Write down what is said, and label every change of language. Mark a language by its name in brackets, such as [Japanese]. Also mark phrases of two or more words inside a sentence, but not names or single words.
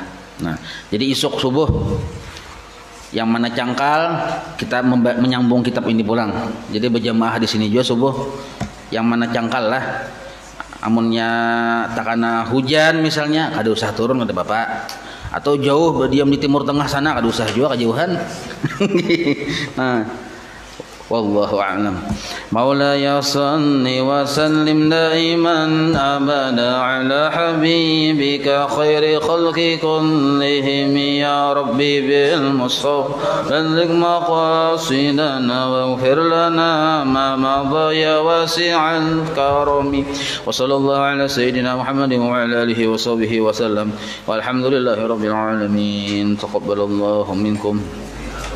[Banjar] Nah, jadi isuk subuh yang mana cangkal kita menyambung kitab ini pulang. Jadi berjamaah di sini juga subuh. Yang mana cangkal lah. Amunnya takana hujan misalnya, kada usah turun ada bapak. Atau jauh berdiam di timur tengah sana, kada usah juga kejauhan. Nah, [Arabic] والله أعلم. مولاي صل وسلم دائما أبدا على حبيبك خير خلق كلهم يا رب بالمصحف بلغ مقاصدنا واغفر لنا ما مضى يا واسع الكرم وصلى الله على سيدنا محمد وعلى آله وصحبه وسلم والحمد لله رب العالمين تقبل الله منكم.